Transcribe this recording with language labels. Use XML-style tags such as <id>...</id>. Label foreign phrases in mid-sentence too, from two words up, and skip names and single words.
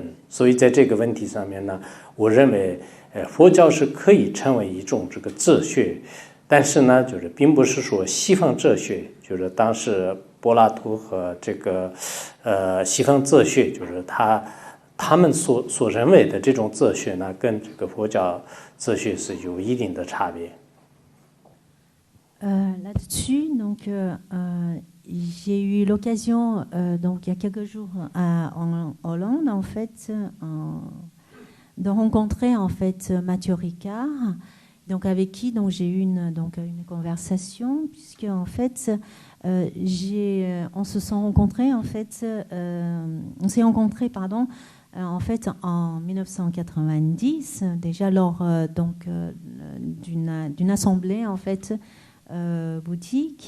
<zh>所以在这个问题上面呢，我认为佛教是可以成为一种这个哲学，但是呢就是并不是说西方哲学，就是当时柏拉图和这个西方哲学，就是他们所认为的这种哲学呢，跟这个佛教哲学是有一定的差别。</zh> <fr>Là-dessus, donc j'ai eu l'occasion donc il y a quelques jours en Hollande en fait de rencontrer en fait Mathieu Ricard, donc avec qui donc j'ai eu une conversation, puisque en fait on se sont rencontrés en fait on s'est rencontrés en fait en 1990 déjà lors d'une assemblée en fait bouddhique.</fr>